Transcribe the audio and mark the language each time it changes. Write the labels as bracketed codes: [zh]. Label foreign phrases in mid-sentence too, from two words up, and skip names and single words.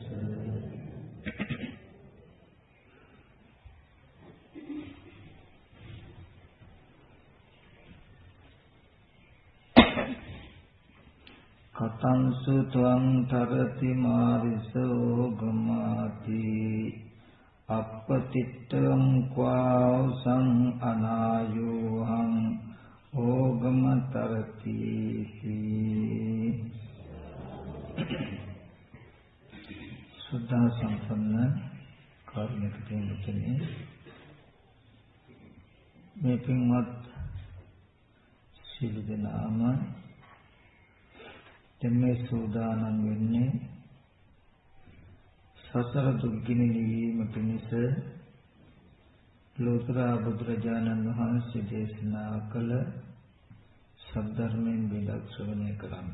[pi] කතංසු ත්වං තරති මාරිසෝ ගමාති අප්පතිත්තං ක්වාසං අනායෝහං ඕගමතරති. [si] සුද්ධ සම්පන්න කාර්මික පින්තුනේ මේ පින්වත් සියලු දෙනාම දෙමේ සූදානම් වෙන්නේ සසර දුක්ගිනි නිවීම පිණිස ලෝතර බුදුරජාණන් වහන්සේ දේශනා කළ සද්ධර්මයෙන් බිඳක් ශ්‍රවණය කරන්ට.